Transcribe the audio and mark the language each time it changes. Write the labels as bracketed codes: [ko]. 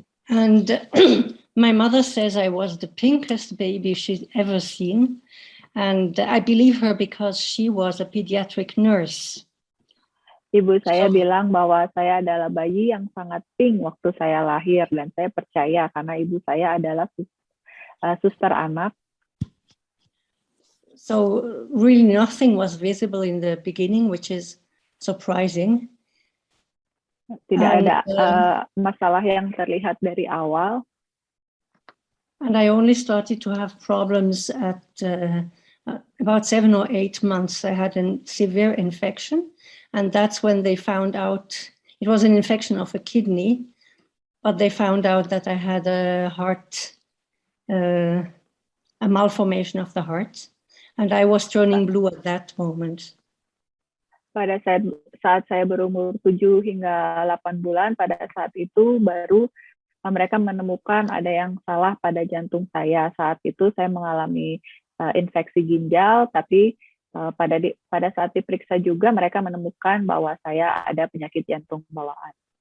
[en] And my mother says I was the pinkest baby she's ever seen. And I believe her because she was a pediatric nurse. [id] Ibu saya bilang bahwa saya adalah bayi yang sangat pink waktu saya lahir. Dan saya percaya karena ibu saya adalah suster anak. [en] So really nothing was visible in the beginning, which is surprising. [id] Tidak ada masalah yang terlihat dari awal. [en] And I only started to have problems at about 7 or 8 months. I had a severe infection, and that's when they found out it was an infection of a kidney, but they found out that I had a heart, a malformation of the heart. And I was turning blue at that moment. [id] Pada saat saya berumur 7 hingga 8 bulan, pada saat itu baru mereka menemukan ada yang salah pada jantung saya. Saat itu saya mengalami infeksi ginjal, tapi pada saat diperiksa juga mereka menemukan bahwa saya ada penyakit jantung bawaan.